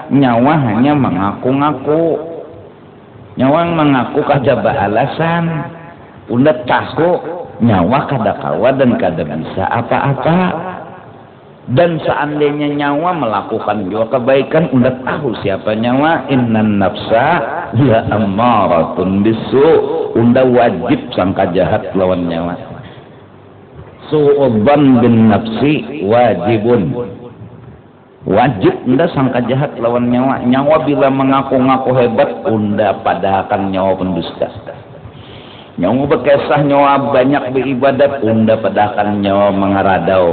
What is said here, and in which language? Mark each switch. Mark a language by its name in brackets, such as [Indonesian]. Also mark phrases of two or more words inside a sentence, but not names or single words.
[Banjar] Nyawa hanya mengaku-ngaku. Nyawa mengaku kada beralasan. Unda tahu nyawa kada kawa dan kada bisa apa-apa. Dan seandainya nyawa melakukan juga kebaikan, unda tahu siapa nyawa. [Arabic] إن النفس لأمارة بالسوء. [Banjar] Unda wajib sangka jahat lawan nyawa. [Arabic] سوء الظن بالنفس واجب. [Banjar] Wajib unda sangka jahat lawan nyawa. Nyawa bila mengaku-ngaku hebat, unda padahkan nyawa pendusta. Nyawa berkesah, nyawa banyak beribadat, unda padahkan nyawa mengaradau.